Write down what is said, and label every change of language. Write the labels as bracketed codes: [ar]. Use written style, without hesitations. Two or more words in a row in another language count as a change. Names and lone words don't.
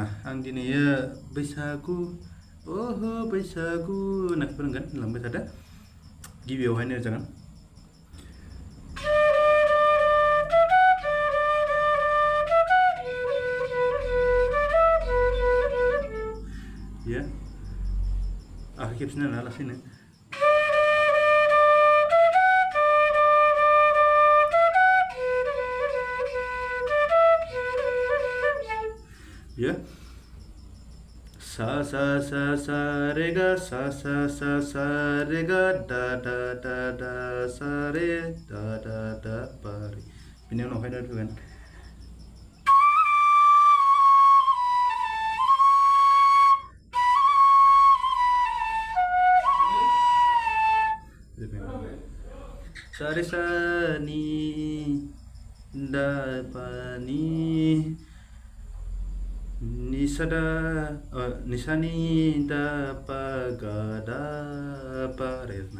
[brx] आं दिनै बैसागु ओहो बैसागु होननानै फोरोंगोन होनलांबाय थादों। गिबियावहायनो जागोन आखाइ खेबसेनो आरोना लासैनो सा सा सा सा रे गा सा सा सा सा रे गा दा दा दा दा सा रे दा दा दा पा रे। बिनि उनावहाय फैगोन सा रे सा नि दा पा नि निसादा निसानि दा पा गा दा पा रे ना।